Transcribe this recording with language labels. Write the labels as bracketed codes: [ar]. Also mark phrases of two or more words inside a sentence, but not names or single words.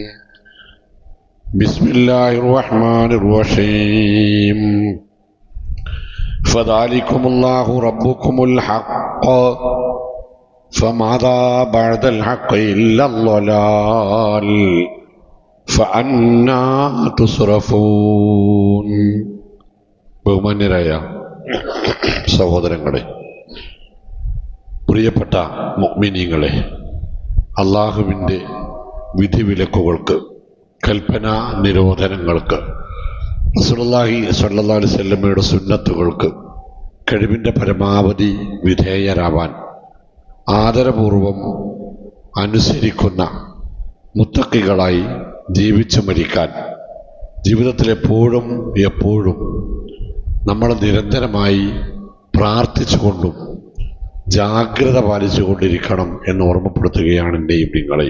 [ar] بسم الله الرحمن الرحيم. فذلكم الله ربكم الحق فماذا بعد الحق إلا الضلال فأنا تصرفون. [ml] ബഹുമാന്യരായ സഹോദരങ്ങളെ, പ്രിയപ്പെട്ട മുഅ്മിനീങ്ങളെ, അള്ളാഹുവിൻ്റെ വിധിവിലക്കുകൾക്ക്, കൽപ്പനാ നിരോധനങ്ങൾക്ക്, [ar] رسول الله صلى الله عليه وسلم [ml] സുന്നത്തുകൾക്ക് കഴിവിൻ്റെ പരമാവധി വിധേയരാവാൻ ആദരപൂർവം അനുസരിക്കുന്ന മുത്തഖികളായി ജീവിച്ചു മരിക്കാൻ ജീവിതത്തിലെപ്പോഴും എപ്പോഴും നമ്മൾ നിരന്തരമായി പ്രാർത്ഥിച്ചുകൊണ്ടും ജാഗ്രത പാലിച്ചുകൊണ്ടിരിക്കണം എന്ന് ഓർമ്മപ്പെടുത്തുകയാണ് എൻ്റെയും നിങ്ങളെയും.